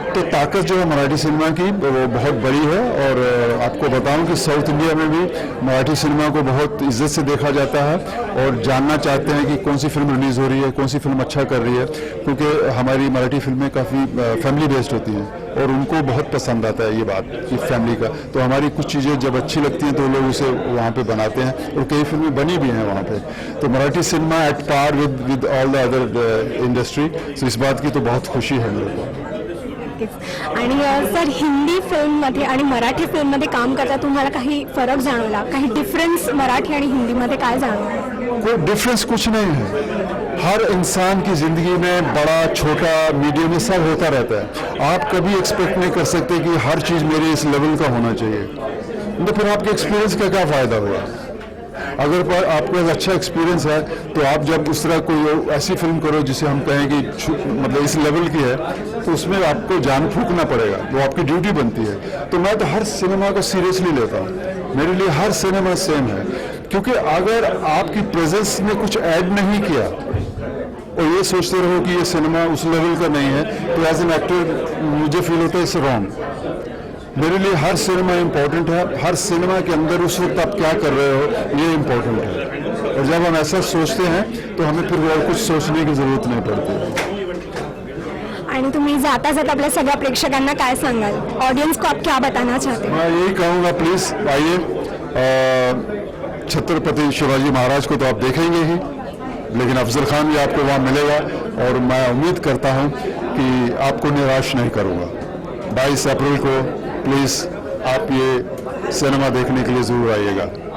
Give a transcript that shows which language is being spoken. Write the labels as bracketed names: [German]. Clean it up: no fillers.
[Hindi] तो ताकत जो है मराठी सिनेमा की वो बहुत बड़ी है। और आपको बताऊं कि साउथ इंडिया में भी मराठी सिनेमा को बहुत इज्जत से देखा जाता है और जानना चाहते हैं कि कौन सी फिल्म रिलीज़ हो रही है, कौन सी फिल्म अच्छा कर रही है, क्योंकि हमारी मराठी फिल्में काफ़ी फैमिली बेस्ड होती हैं और उनको बहुत पसंद आता है ये बात कि फैमिली का। तो हमारी कुछ चीज़ें जब अच्छी लगती हैं तो लोग उसे वहाँ पे बनाते हैं, और कई फिल्में बनी भी हैं वहाँ पे। तो Marathi cinema [English] At par with all the other industry. [Hindi] सो इस बात की तो बहुत खुशी है मेरे को। [Marathi] आणि सर, हिंदी फिल्ममध्ये आणि मराठी फिल्ममध्ये काम करता तुम्हाला काही फरक जाणवला, काही डिफरन्स मराठी आणि हिंदीमध्ये काय जाणवला? [Hindi] कोई डिफरेंस कुछ नहीं है। हर इंसान की ज़िंदगी में बड़ा छोटा मीडियम में सब होता रहता है। आप कभी एक्सपेक्ट नहीं कर सकते कि हर चीज़ मेरे इस लेवल का होना चाहिए, तो फिर आपके एक्सपीरियंस का क्या फ़ायदा हुआ? अगर आपको अच्छा एक्सपीरियंस है तो आप जब उस तरह कोई ऐसी फिल्म करो जिसे हम कहें कि मतलब इस लेवल की है, तो उसमें आपको जान फूंकना पड़ेगा, वो आपकी ड्यूटी बनती है। तो मैं तो हर सिनेमा को सीरियसली लेता हूँ, मेरे लिए हर सिनेमा सेम है, क्योंकि अगर आपकी प्रेजेंस ने कुछ ऐड नहीं किया और ये सोचते रहो कि ये सिनेमा उस लेवल का नहीं है, तो [English] as an actor [Hindi] मुझे फील होता है [English] It's wrong. [Hindi] मेरे लिए हर सिनेमा इम्पोर्टेंट है, हर सिनेमा के अंदर उस वक्त आप क्या कर रहे हो ये इम्पोर्टेंट है। और जब हम ऐसा सोचते हैं तो हमें फिर और कुछ सोचने की ज़रूरत नहीं पड़ती। [Marathi] आणि तुम्ही जाता जाता आपल्या सगळ्या प्रेक्षकांना काय सांगाल, [Hindi] ऑडियंस को आप क्या बताना चाहते हैं? मैं यही कहूँगा, प्लीज़ आइए, छत्रपति शिवाजी महाराज को तो आप देखेंगे ही, लेकिन अफजल खान भी आपको वहाँ मिलेगा, और मैं उम्मीद करता हूँ कि आपको निराश नहीं करूँगा। 22 अप्रैल को प्लीज़ आप ये सिनेमा देखने के लिए ज़रूर आइएगा।